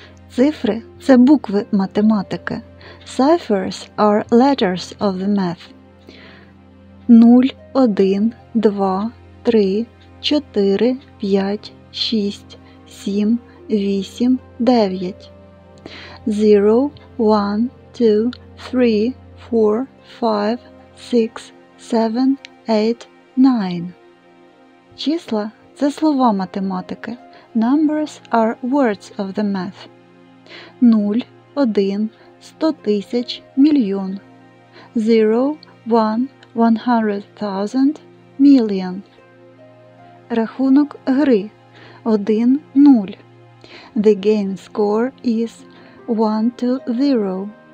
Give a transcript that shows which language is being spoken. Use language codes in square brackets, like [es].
[uk] Цифри – це букви математики. [en] Ciphers are letters of the math. 0, 1, 2, 3, 4, 5, 6, 7, 8, 9. [uk] 0, 1, 2, 3, 4, 5, 6, 7, 8, 9. Числа – це слова математики. [en] Numbers are words of the math. [uk] 0, 1, 100 тисяч, мільйон. [en] 0, 1, 100,000, million. [uk] Рахунок гри 1-0. [en] The game score is 1-0.